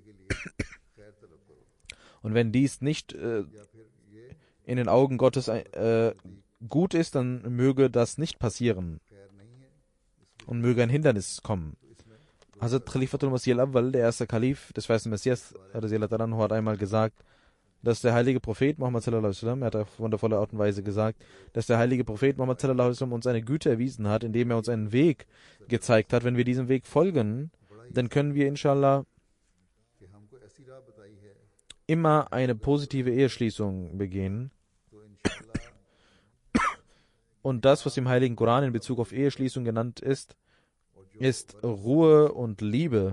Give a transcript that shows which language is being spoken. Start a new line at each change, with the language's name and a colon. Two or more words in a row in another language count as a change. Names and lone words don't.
German: Und wenn dies nicht in den Augen Gottes gut ist, dann möge das nicht passieren. Und möge ein Hindernis kommen. Hazrat Khalifatul Masih al-Awwal, der erste Kalif des Weißen Messias, hat einmal gesagt, dass der heilige Prophet Muhammad
Arabic: صلى الله عليه وسلم,
German: er hat auf wundervolle Art und Weise gesagt, dass der heilige Prophet Muhammad
Arabic: صلى الله عليه وسلم
German: uns eine Güte erwiesen hat, indem er uns einen Weg gezeigt hat. Wenn wir diesem Weg folgen, dann können wir inshallah immer eine positive Eheschließung begehen. Und das, was im Heiligen Koran in Bezug auf Eheschließung genannt ist, ist Ruhe und Liebe.